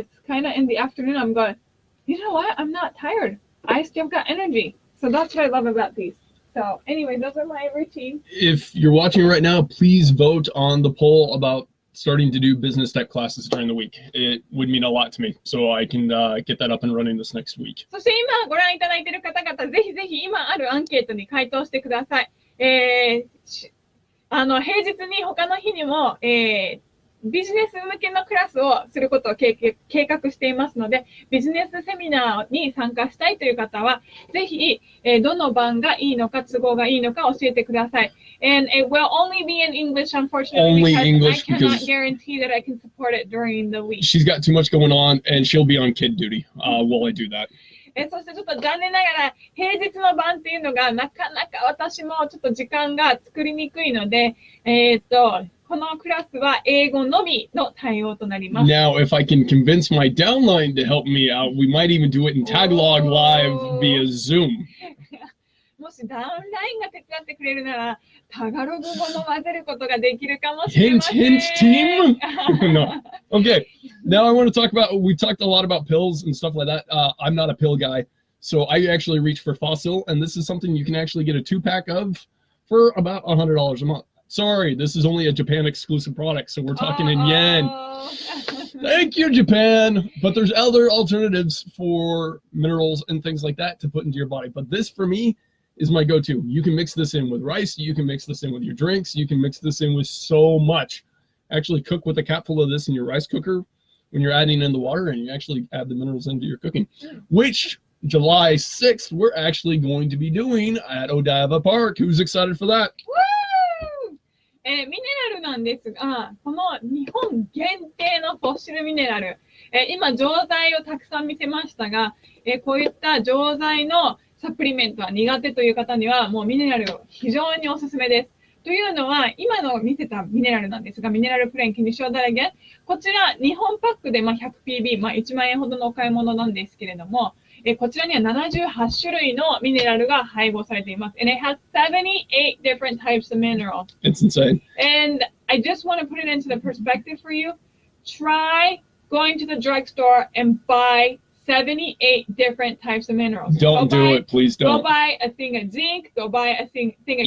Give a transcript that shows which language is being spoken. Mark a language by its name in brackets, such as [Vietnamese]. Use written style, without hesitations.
[English] It's kind of in the afternoon, I'm going, you know what? I'm not tired. I still got energy. So that's what I love about these. So anyway, those are my routine. If you're watching right now, please vote on the poll about starting to do business tech classes during the week. It would mean a lot to me, so I can get that up and running this next week. [Japanese] そして今ご覧いただいている方々、ぜひぜひ今あるアンケートに回答してください。平日に他の日にも、ビジネス向けのクラスをすることを計画していますので、ビジネスセミナーに参加したいという方は、ぜひ、どの番がいいのか、都合がいいのか教えてください。 [English] And it will only be in English, unfortunately, Only because English I cannot because guarantee that I can support it during the week. She's got too much going on, and she'll be on kid duty while I do that. [Japanese] そしてちょっと残念ながら、平日の晩っていうのが、なかなか私もちょっと時間が作りにくいので、このクラスは英語のみの対応となります。 [English] Now, if I can convince my downline to help me out, we might even do it in Tagalog live via Zoom. [Japanese] もしダウンラインが手伝ってくれるなら、タガログ語の混ぜることができるかもしれません。 [English] Hint, hint, team. No. Okay. Now I want to talk about. We talked a lot about pills and stuff like that. I'm not a pill guy, so I actually reach for Fossil, and this is something you can actually get a 2-pack of for about $100 a month. Sorry, this is only a Japan exclusive product, so we're talking in yen. Thank you, Japan. But there's other alternatives for minerals and things like that to put into your body. But this, for me, is my go-to. You can mix this in with rice. You can mix this in with your drinks. You can mix this in with so much. Actually cook with a capful of this in your rice cooker when you're adding in the water, and you actually add the minerals into your cooking, which July 6th, we're actually going to be doing at Odaiba Park. Who's excited for that? Woo! [Japanese] ミネラルなんですが、この日本限定のフォッシルミネラル、今錠剤をたくさん見せましたが、こういった錠剤のサプリメントは苦手という方にはもうミネラルを非常におすすめです。というのは今の見せたミネラルなんですが、ミネラルプレーン、 [English] can you show that again? [Japanese] こちら2本パックで100PB、1万円ほどのお買い物なんですけれども、こちらには78種類のミネラルが配合されています。 [English] And it has 78 different types of minerals. It's insane. And I just want to put it into the perspective for you. Try going to the drugstore and buy 78 different types of minerals. Don't do it, please Go don't. buy a thing of zinc, go buy a thing of